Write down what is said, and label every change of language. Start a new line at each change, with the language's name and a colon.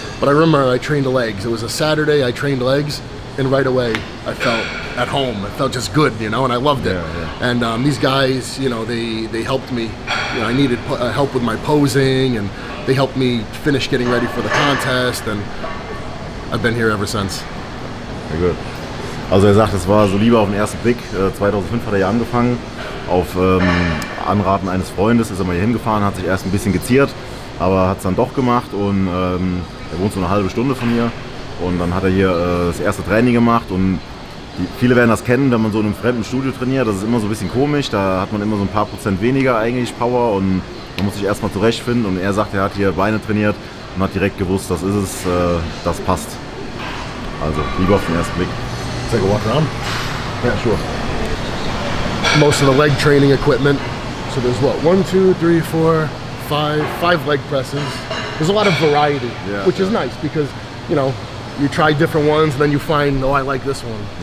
English: But I remember I trained legs. It was a Saturday, I trained legs, and right away I felt at home. It felt just good, you know, and I loved it. And these guys, you know, they helped me. You know, I needed help with my posing, and they helped me finish getting ready for the contest, and I've been here ever since. Very good.
German: Also er sagt, es war so Liebe auf den ersten Blick. 2005 hat er hier angefangen. Auf Anraten eines Freundes ist er mal hier hingefahren, hat sich erst ein bisschen geziert, aber hat es dann doch gemacht und er wohnt so eine halbe Stunde von hier. Und dann hat er hier das erste Training gemacht und Viele werden das kennen, wenn man so in einem fremden Studio trainiert, das ist immer so ein bisschen komisch, da hat man immer so ein paar Prozent weniger eigentlich Power und man muss sich erstmal zurechtfinden und er sagt, er hat hier Beine trainiert und hat direkt gewusst, das ist es, das passt. Also, lieber auf den ersten Blick.
English: Take a walk around? Yeah, sure. Most of the leg training equipment. So there's what, 1, 2, 3, 4, 5 leg presses. There's a lot of variety, which is nice because, you know, you try different ones and then you find, oh, I like this one.